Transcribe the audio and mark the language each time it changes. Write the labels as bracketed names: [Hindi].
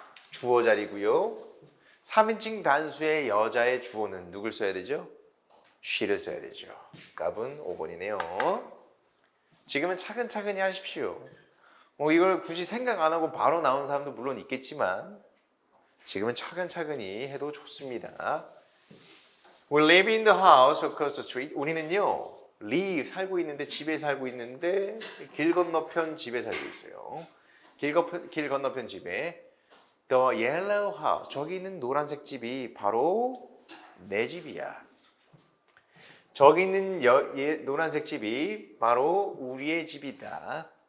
[Korean] 주어 자리고요. 3인칭 단수의 여자의 주어는 누굴 써야 되죠? she를 써야 되죠. 값은 5번이네요. 지금은 차근차근히 하십시오. 이걸 굳이 생각 안 하고 바로 나온 사람도 물론 있겠지만 지금은 차근차근히 해도 좋습니다. [English] We live in the house across the street. [Korean] 우리는요, live 살고 있는데 집에 살고 있는데 길 건너편 집에 살고 있어요. 길 건너편 집에 The yellow house. 저기 있는 노란색 집이 바로 내 집이야. 저기 있는 노란색 집이 바로 우리의 집이다.